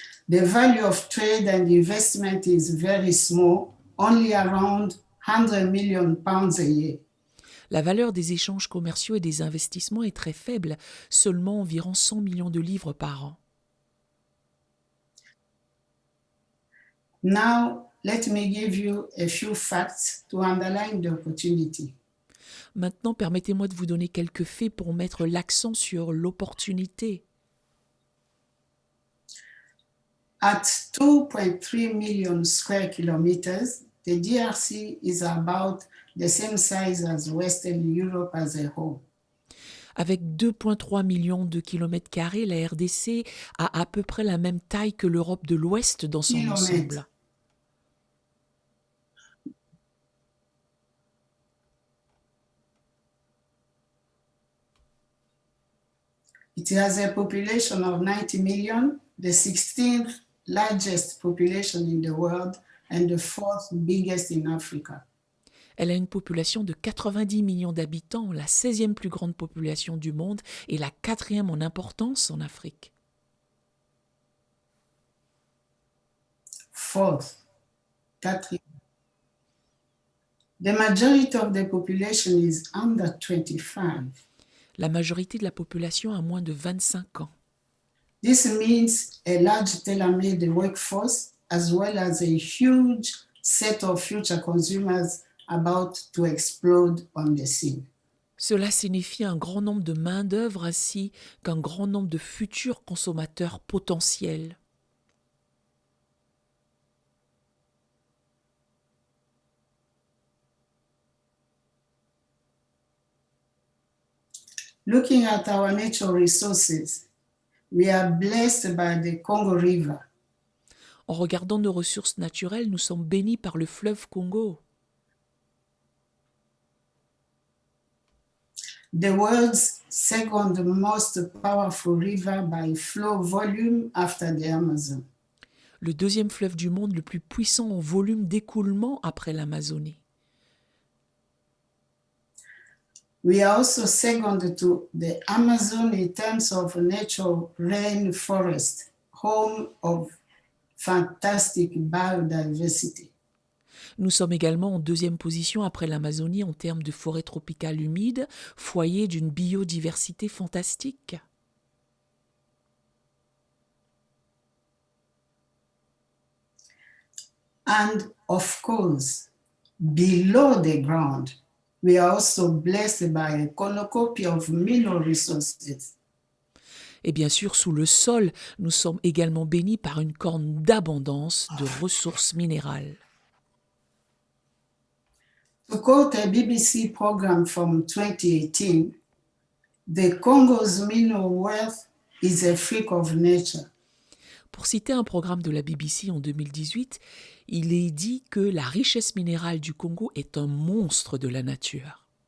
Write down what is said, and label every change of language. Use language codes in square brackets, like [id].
[en] The value of trade and investment is very small, only around 100 million pounds a year. [fr] La valeur des échanges commerciaux et des investissements est très faible, seulement environ 100 millions de livres par an. [en] Now, let me give you a few facts to underline the opportunity. [fr] Maintenant, permettez-moi de vous donner quelques faits pour mettre l'accent sur l'opportunité. [en] At 2.3 million square kilometers, the DRC is about the same size as Western Europe as a whole. [fr] Avec 2,3 millions de kilomètres carrés, la RDC a à peu près la même taille que l'Europe de l'Ouest dans son Kilomètres. ensemble. [en] It has a population of 90 million, the 16th largest population in the world and the fourth biggest in Africa. [fr] Elle a une population de 90 millions d'habitants, la 16e plus grande population du monde et la 4e en importance en Afrique. [en] Fourth, quatrième. The majority of the population is under 25. [fr] La majorité de la population a moins de 25 ans. [en] This means a large tailor-made workforce as well as a huge set of future consumers about to explode on the scene. [fr] Cela signifie un grand nombre de main-d'œuvre ainsi qu'un grand nombre de futurs consommateurs potentiels. [en] Looking at our natural resources, we are blessed by the Congo River. [fr] En regardant nos ressources naturelles, nous sommes bénis par le fleuve Congo. [en] The world's second most powerful river by flow volume after the Amazon. [fr] Le deuxième fleuve du monde le plus puissant en volume d'écoulement après l'Amazonie. [en] We are also second to the Amazon in terms of natural rainforest, home of fantastic biodiversity. [fr] Nous sommes également en deuxième position après l'Amazonie en termes de forêt tropicale humide, foyer d'une biodiversité fantastique. [en] And of course, below the ground, we are also blessed by a cornucopia of mineral resources. [fr] Et bien sûr, sous le sol, nous sommes également bénis par une corne d'abondance de ressources minérales. [en] To quote a BBC program from 2018, the Congo's mineral wealth is a freak of nature. [fr] Pour citer un programme de la BBC en 2018, il est dit que la richesse minérale du Congo est un monstre de la nature.